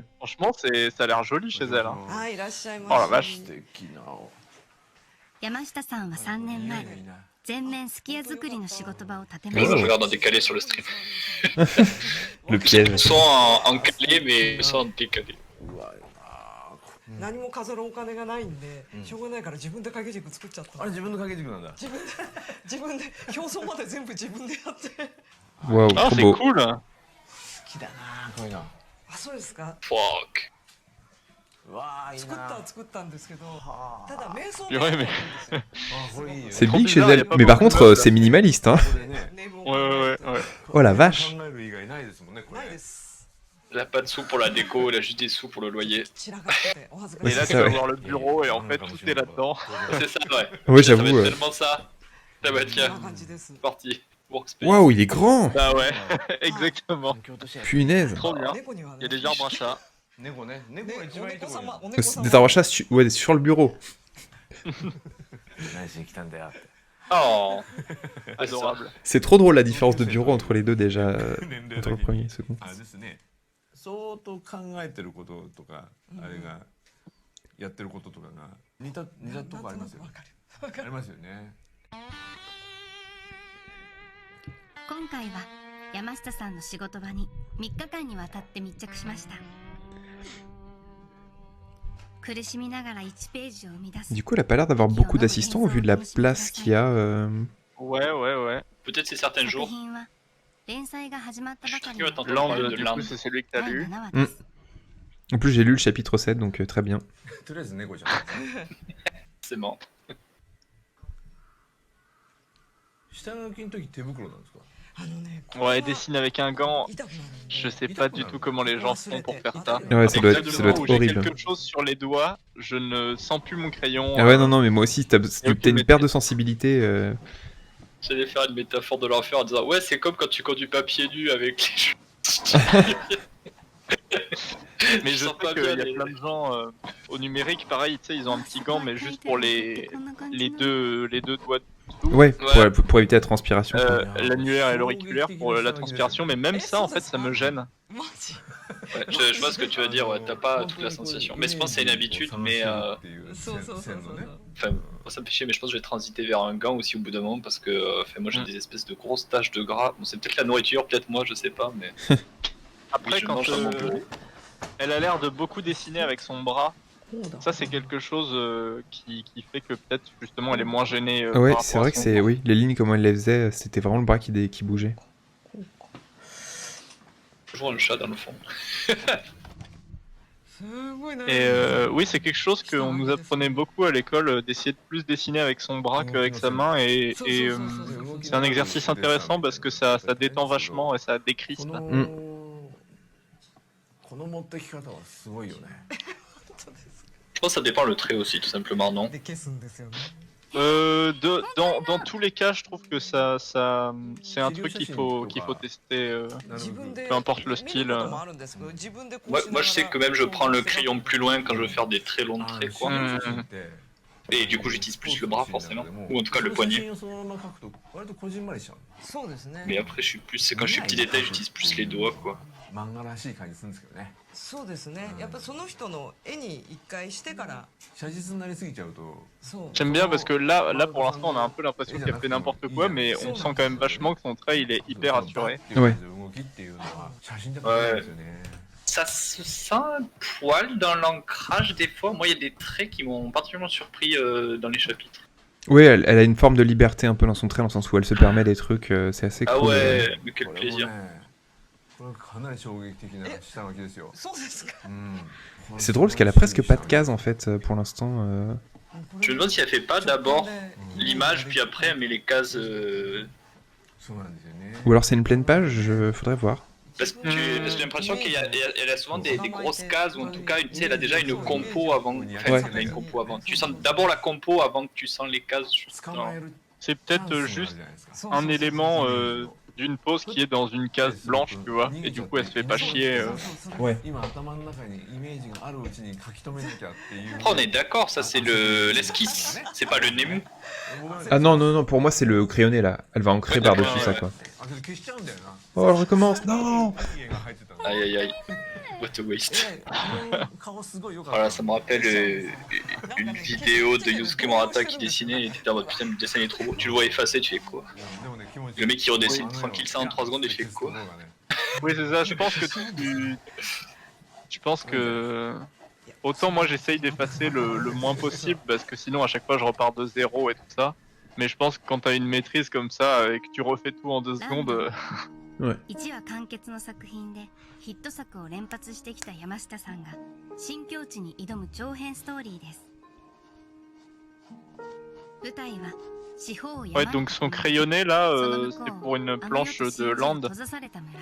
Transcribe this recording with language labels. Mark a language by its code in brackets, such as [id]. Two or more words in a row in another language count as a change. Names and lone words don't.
[fr] Franchement, ça a l'air joli chez elle. Hein. Oh la vache. Je regarde en décalé sur le stream. Le piège. Ils sont en calé, mais ils sont en décalé. [ja] 何も飾るお金がないんで、しょうがないから自分で掛け軸作っちゃった。あれ自分の掛け軸なんだ。自分で表層まで全部自分でやって。 [fr] Waouh, Ah, trop c'est beau. cool. [ja] 好きだなこういうの。あ、そうですか。 Fuck. わあ、いいな。作ったんですけど、ただ瞑想。 [fr] Ouais, mais... C'est Trop big chez bizarre, y a elle. pas Mais par beaucoup de contre, meubles. c'est minimaliste, hein. Ouais. Oh la vache. [ja] ないです。 [fr] Elle a pas de sous pour la déco, elle a juste des sous pour le loyer. [ja] 散らかっててお恥ずかしい。 [fr] Et là, c'est tu ça, vas ouais. voir le bureau et en fait, tout est là-dedans. C'est ça, ouais. Ouais, Ça va j'avoue. être tellement ça. Ah bah [ja] こん [fr] tiens, [ja] な感じです。 [fr] c'est parti. Workspace. Waouh, il est grand. Bah ouais, exactement. Punaise. Trop bien. [ja] 猫にはね。 [fr] Il y a des arbres à chat. [ja] 猫ね。猫が一番いいところ。お猫 [fr] Des [ja] 様。 [fr] arbres à chat ouais, sur le bureau. [ja] 何しに来たんだよ。 [fr] Oh. Adorable. C'est trop drôle la différence de bureau entre les deux déjà. Entre le premier et le second. [ja] あれですね相当考えてることとか、あれがやってることとかが似たとこありますよね。ありますよね。今回は山下さんの仕事場に3日間にわたって密着しました。苦しみながら1ページを生み出す。 [fr] Du coup, elle a pas l'air d'avoir beaucoup d'assistants au vu de la place qu'il y a. Ouais. Peut-être c'est certains [ja] 作 [fr] jours. [ja] 品は連載が始まったばかり [fr] Je [ja] の [fr] suis curieux Land, d'entendre parler de du Land. coup, c'est celui que t'as [ja] 第 [fr] lu. [ja] 7話です [fr] En plus, j'ai lu le chapitre 7, donc très bien. [ja] とりあえず猫ちゃん [fr] C'est marrant. [ja] 下書きの時手袋なんですか？あのね [fr] Ouais, dessine avec un gant. [ja] 痛くなるんで [fr] Je sais pas du tout comment les gens font pour faire ça. Ouais, ça doit être, Du ça doit moment être où j'ai horrible. quelque chose sur les doigts, je ne sens plus mon crayon. Ah ouais, non, non, mais moi aussi, t'as ok, une mais perte de sensibilité. J'allais faire une métaphore de l'enfer en disant ouais, c'est comme quand tu conduis pas pieds nus avec les cheveux. Mais je sens sais pas qu'il y bien a les- plein de gens au numérique, pareil, tu sais, ils ont un petit gant, mais juste pour les deux doigts dessous. Ouais, Ouais. pour éviter la transpiration. quoi. L'annulaire et l'auriculaire pour la transpiration, mais même ça, en fait, ça me gêne. [ja] マジ [fr] Ouais, je vois ce que tu veux dire, ouais, t'as pas toute la sensation. Mais je pense que c'est une habitude, mais [ja] そうそうそうそう [fr] enfin, moi, ça me fait chier, mais je pense que je vais transiter vers un gant aussi au bout d'un moment parce que enfin, moi j'ai des espèces de grosses taches de gras. Bon, c'est peut-être la nourriture, peut-être moi, je sais pas, mais Après, oui, je quand mange dans mon bureau. elle a l'air de beaucoup dessiner avec son bras, ça c'est quelque chose qui fait que peut-être justement elle est moins gênée. Ouais, par c'est rapport à vrai que son c'est. corps. Oui, les lignes, comment elle les faisait, c'était vraiment le bras qui bougeait. Toujours un chat dans le fond. [ja] すごいな [fr] Et oui, c'est quelque chose qu'on nous apprenait beaucoup à l'école, d'essayer de plus dessiner avec son bras qu'avec sa main, et c'est un exercice intéressant parce que ça détend vachement et ça [ja] こ [fr] décrispe. [ja] のこの持ってき方はすごいよね。 [fr] Je pense que ça dépend le trait aussi, tout simplement, non? [ja] で消すんですよね [fr] Dans tous les cas, je trouve que ça c'est un truc qu'il faut tester. [ja] 自分で [fr] peu importe le [ja] 見る [fr] style. [ja] こともあるんですけど自分でこう [fr] Moi, [ja] しなが [fr] moi [ja] ら [fr] je sais que même je prends le crayon plus loin quand je veux faire des très longs [ja] あ [fr] traits, quoi. [ja] 写真って [fr] Et du coup, j'utilise plus le bras, forcément. Ou en tout cas, le [ja] その写 [fr] poignet. [ja] 真をそのまま描くと割とこじんまりしちゃう。そうですね [fr] Mais après, je suis plus. C'est quand je suis petit détail, j'utilise plus les doigts, quoi. [ja] 漫画らしい感じするんですけどね。そうですねやっぱその人の絵に一回してから写実になりすぎちゃうと。そう [fr] J'aime bien parce que là pour l'instant, on a un peu l'impression qu'elle fait n'importe quoi, mais on sent quand même vachement que son trait il est hyper assuré. [ja] 動きっていうのは写真じゃ描けないですよね。 [fr] Ça se sent un poil dans l'ancrage des fois. Moi, il y a des traits qui m'ont particulièrement surpris dans les chapitres. Oui, elle a une forme de liberté un peu dans son trait, dans le sens où elle se permet des trucs, c'est assez Ah cool. ouais, mais quel [ja] これも [fr] plaisir. [ja] ね、これかなり衝撃的な下書きですよ。そうですか [fr] C'est drôle parce qu'elle a presque pas de cases en fait pour l'instant. Je me demande si elle fait pas d'abord l'image, puis après elle met les cases. [ja] そうなんですよね。 [fr] Ou alors c'est une pleine page, faudrait voir. Parce que j'ai l'impression qu'elle a souvent des grosses cases, ou en tout cas, tu sais, elle a déjà une compo avant. Enfin, Ouais. elle a une compo avant. Tu sens d'abord la compo avant que tu sens les cases. [ja] 捕まえる [fr] C'est peut-être [ja] チャンスもある [fr] juste [ja] じゃないですか。そう [fr] un élément d'une pose qui est dans une case blanche, tu vois, et du coup elle se fait pas chier. Ouais. [ja] 今頭の中にイメージがあるうちに書き留めなきゃっていう。 [fr] Après, on est d'accord, ça c'est l'esquisse, c'est pas le Nemu. Ah non, non, non, pour moi c'est le crayonné là. Elle va ancrer Ouais, par-dessus ouais, ça ouais. quoi. [ja] あ、けど消しちゃうんだよな。 [fr] Oh, elle recommence, non! [ja] いい絵が入ってたの。 [fr] Aïe aïe aïe. [en] What a waste. [ja] 顔すごい良かった。 [fr] Voilà, ça me rappelle une vidéo de Yusuke Murata qui dessinait, et était en mode putain, le dessin est trop beau. Tu le vois effacer, tu fais quoi? [ja] でもね、気持ちいい [fr] Le mec qui redessine tranquille ça en 3 secondes, il fait quoi? Oui, c'est ça, je pense que je pense que autant moi j'essaye d'effacer le moins possible parce que sinon à chaque fois je repars de zéro et tout ça. Mais je pense que quand t'as une maîtrise comme ça et que tu refais tout en 2 secondes, [ja] 1 話完結の作品でヒット作を連発してきた山下さんが新境地に挑む長編ストーリーです。舞台は四方山 [fr] ouais, donc son crayonné là, [ja] その向こう [fr] c'est pour une planche de land, [ja] 閉ざされた村